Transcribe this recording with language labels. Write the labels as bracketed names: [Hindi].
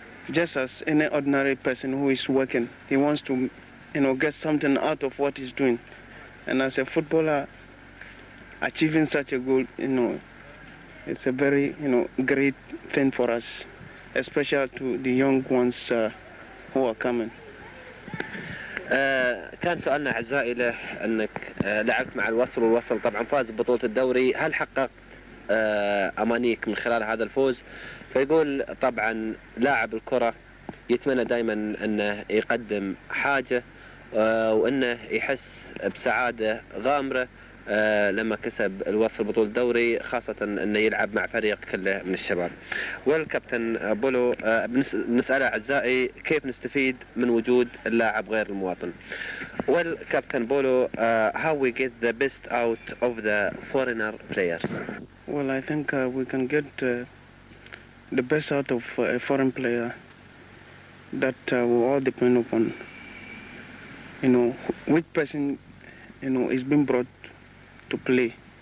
[English] Just as any ordinary person who is working, he wants to, get something out of what he's doing. And as a footballer, achieving such a goal, it's a very, great thing for us, especially to the young ones who are coming. [Arabic] كان سؤالنا أعزائي له أنك لعبت مع الوصل، والوصل طبعا فاز ببطولة الدوري، هل حققت أمانيك من خلال هذا الفوز؟ فيقول طبعا لاعب الكرة يتمنى دائما أنه يقدم حاجة وأنه يحس بسعادة غامرة لما كسب الوصل بطولة الدوري، خاصة أنه يلعب مع فريق كله من الشباب. والكابتن بولو بنسأله أعزائي كيف نستفيد من وجود اللاعب غير المواطن. [English] والكابتن بولو, how we get the best out of the foreigner players? Well, I think we can get the best out of a foreign player. That will all depend upon, which person, is being brought to play.